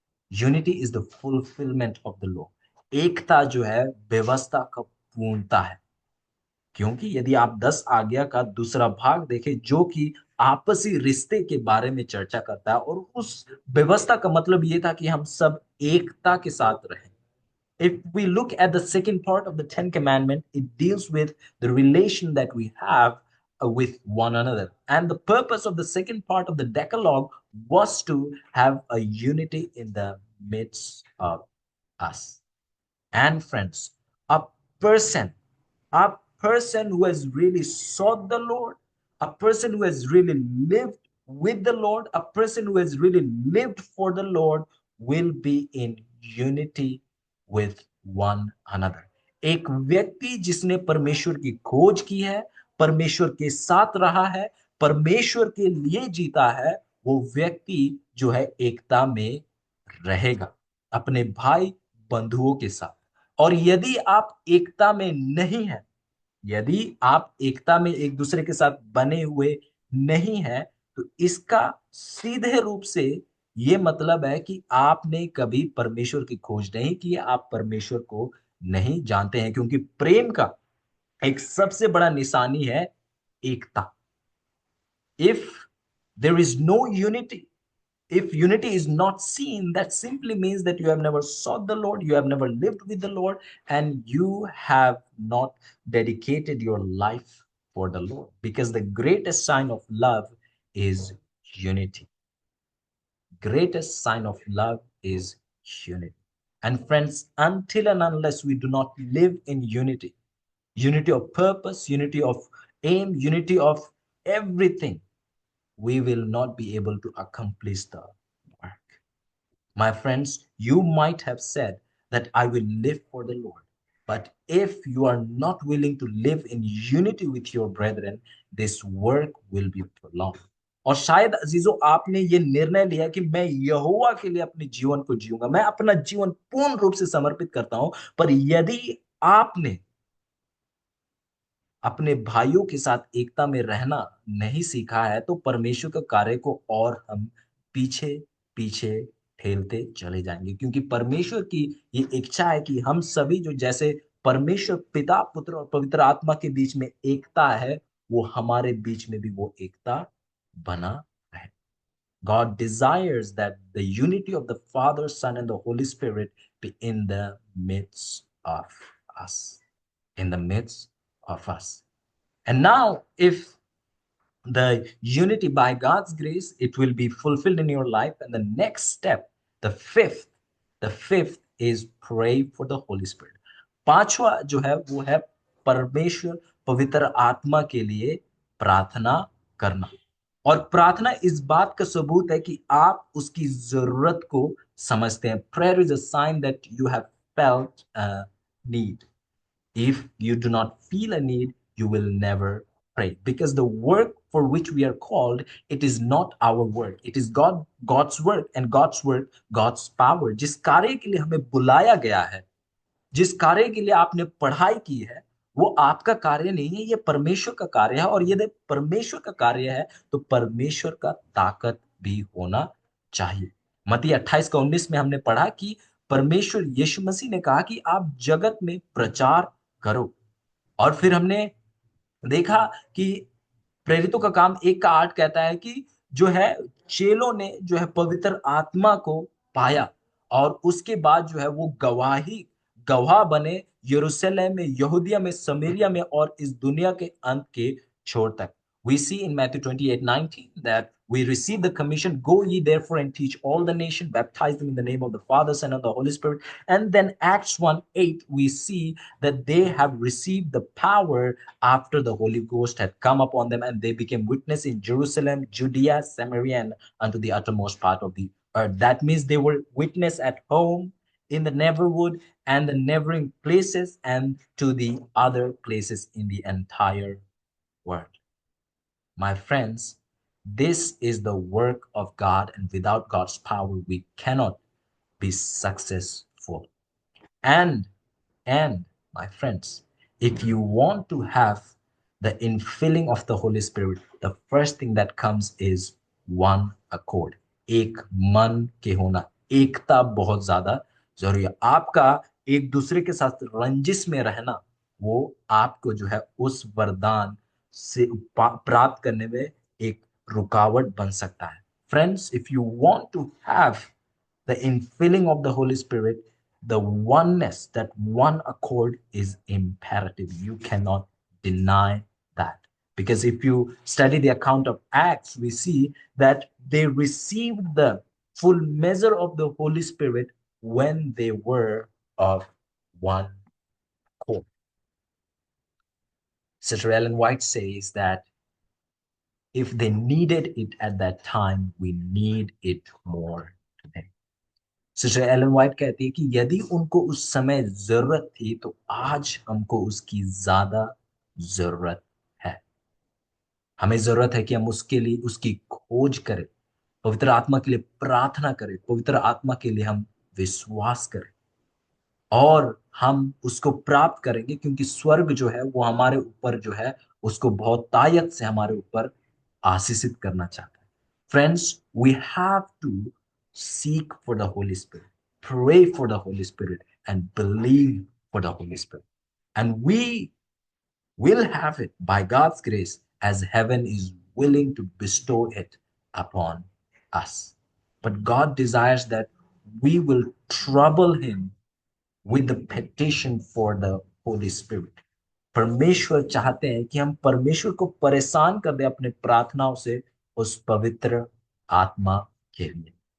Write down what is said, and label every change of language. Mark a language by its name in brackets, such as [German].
[English] Unity is the fulfilment of the law. [Hindi] एकता जो है व्यवस्था का पूर्णता है, क्योंकि यदि आप 10 आज्ञा का दूसरा भाग देखें जो कि आपसी रिश्ते के बारे में चर्चा करता है, और उस व्यवस्था का मतलब ये था कि हम सब एकता के साथ रहें। [English] If we look at the second part of the Ten Commandment, it deals with the relation that we have with one another. And the purpose of the second part of the Decalogue was to have a unity in the midst of us. And friends, a person, a person who has really sought the Lord, a person who has really lived with the Lord, a person who has really lived for the Lord will be in unity with one another. [Hindi] एक व्यक्ति जिसने परमेश्वर की खोज की है, परमेश्वर के साथ रहा है, परमेश्वर के लिए जीता है, वो व्यक्ति जो है एकता में रहेगा अपने भाई बंधुओं के साथ। और यदि आप एकता में नहीं हैं, यदि आप एकता में एक दूसरे के साथ बने हुए नहीं हैं, तो इसका सीधे रूप से ये मतलब है कि आपने कभी परमेश्वर की खोज नहीं की, आप परमेश्वर को नहीं जानते हैं, क्योंकि प्रेम का एक सबसे बड़ा निशानी है एकता। [English] If there is no unity, if unity is not seen, that simply means that you have never sought the Lord, you have never lived with the Lord, and you have not dedicated your life for the Lord. Because the greatest sign of love is unity. Greatest sign of love is unity. And friends, until and unless we do not live in unity, unity of purpose, unity of aim, unity of everything, we will not be able to accomplish the work. My friends, you might have said that I will live for the Lord. But if you are not willing to live in unity with your brethren, this work will be prolonged. [Hindi] और शायद अजीजों आपने ये निर्णय लिया कि मैं यहोवा के लिए अपने जीवन को जीऊंगा, मैं अपना जीवन पूर्ण रूप से समर्पित करता हूं, पर यदि आपने अपने भाइयों के साथ एकता में रहना नहीं सीखा है, तो परमेश्वर के कार्य को और हम पीछे पीछे ठेलते चले जाएंगे। क्योंकि परमेश्वर की ये इच्छा है कि हम सभी जो जैसे परमेश्वर पिता, पुत्र और पवित्र आत्मा के बीच में एकता है, वो हमारे बीच में भी वो एकता बना रहे। [English] God desires that the unity of the Father, Son, and the Holy Spirit be in the midst of us. In the midst of us. And now, if the unity by God's grace, it will be fulfilled in your life. And the next step, the fifth is pray for the Holy Spirit. [Hindi] पांचवा जो है वो है परमेश्वर पवित्र आत्मा के लिए प्रार्थना करना। और प्रार्थना इस बात का सबूत है कि आप उसकी जरूरत को समझते हैं। [English] Prayer is a sign that you have felt a need. If you do not feel a need, you will never pray, because the work for which we are called, it is not our work, it is God's work, and God's work, God's power. [Hindi] जिस कार्य के लिए हमें बुलाया गया है, जिस कार्य के लिए आपने पढ़ाई की है, वो आपका कार्य नहीं है, ये परमेश्वर का कार्य है। और यदि परमेश्वर का कार्य है तो परमेश्वर का ताकत भी होना चाहिए। मत्ती 28:19 में हमने पढ़ा कि परमेश्वर यीशु मसीह ने कहा कि आप जगत में प्रचार करो। और फिर हमने देखा कि प्रेरितों का काम 1:8 कहता है कि जो है चेलों ने जो है पवित्र आत्मा को पाया, और उसके बाद जो है वो गवाह बने यरूशलेम में, यहूदिया में, समरिया में, और इस दुनिया के अंत के छोर तक। [English] We see in Matthew 28:19 that we receive the commission, go ye therefore and teach all the nation, baptize them in the name of the Father, Son, and the Holy Spirit. And then Acts 1:8, we see that they have received the power after the Holy Ghost had come upon them, and they became witness in Jerusalem, Judea, Samaria, and unto the uttermost part of the earth. That means they were witness at home, in the neighborhood, and the neighboring places, and to the other places in the entire world. My friends, this is the work of God, and without God's power, we cannot be successful. And, and my friends, if you want to have the infilling of the Holy Spirit, the first thing that comes is one accord. [Hindi] एक मन के होना, एकता बहुत ज्यादा जरूरी है। आपका एक दूसरे के साथ रंजिश में रहना, वो आपको जो है उस वरदान से प्राप्त करने में एक रुकावट बन सकता है। [English] Friends, if you want to have the infilling of the Holy Spirit, the oneness, that one accord is imperative. You cannot deny that. Because if you study the account of Acts, we see that they received the full measure of the Holy Spirit when they were of one accord. Sister Ellen White says that if they needed it at that time, we need it more today. [Hindi] Sister Elon white कहती है कि यदि उनको उस समय जरूरत थी तो आज हमको उसकी ज्यादा जरूरत है। हमें जरूरत है कि हम उसके लिए उसकी खोज करें, पवित्र आत्मा के लिए प्रार्थना करें, पवित्र आत्मा के लिए हम विश्वास करें, और हम उसको प्राप्त करेंगे, क्योंकि स्वर्ग जो है वो हमारे ऊपर जो है उसको बहुत तायत से हमारे ऊपर आशीषित करना चाहता है। [English] Friends, we have to seek for the Holy Spirit, pray for the Holy Spirit, and believe for the Holy Spirit. And we will have it by God's grace, as heaven is willing to bestow it upon us. But God desires that we will trouble Him with the petition for the Holy Spirit. [Hindi] परमेश्वर चाहते हैं कि हम परमेश्वर को परेशान कर दें अपने प्रार्थनाओं से उस पवित्र आत्मा के लिए।